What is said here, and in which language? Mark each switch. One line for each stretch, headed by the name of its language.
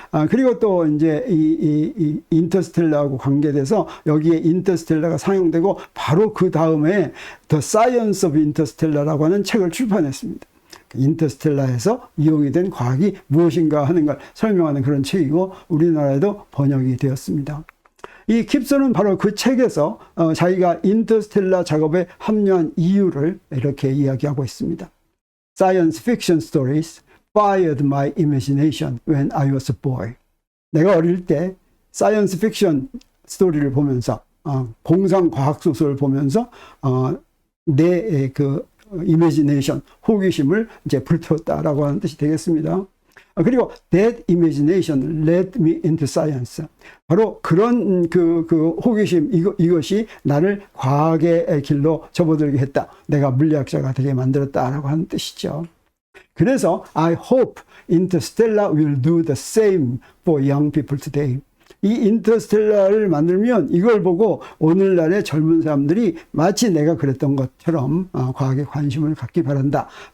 Korean: 그리고 또 이제 이 인터스텔라하고 관계돼서 여기에 인터스텔라가 상영되고 바로 그 다음에 The Science of Interstellar라고 하는 책을 출판했습니다. 인터스텔라에서 이용이 된 과학이 무엇인가 하는 걸 설명하는 그런 책이고 우리나라에도 번역이 되었습니다. 이 킵슨은 바로 그 책에서 자기가 인터스텔라 작업에 합류한 이유를 이렇게 이야기하고 있습니다.
English: Science fiction stories fired my imagination when I was a boy.
Korean: 내가 어릴 때 사이언스 픽션 스토리를 보면서 공상 과학 소설을 보면서 내 그 이미지네이션, 호기심을 이제 불태웠다라고 하는 뜻이 되겠습니다. 그리고
English: that imagination led me into science.
Korean: 바로 그런 그 호기심, 이것이 나를 과학의 길로 접어들게 했다. 내가 물리학자가 되게 만들었다라고 하는 뜻이죠. 그래서
English: I hope Interstellar will do the same for young people today.
Korean: 이 인터스텔라를 만들면 이걸 보고 오늘날의 젊은 사람들이 마치 내가 그랬던 것처럼 과학에 관심을 갖기 바란다.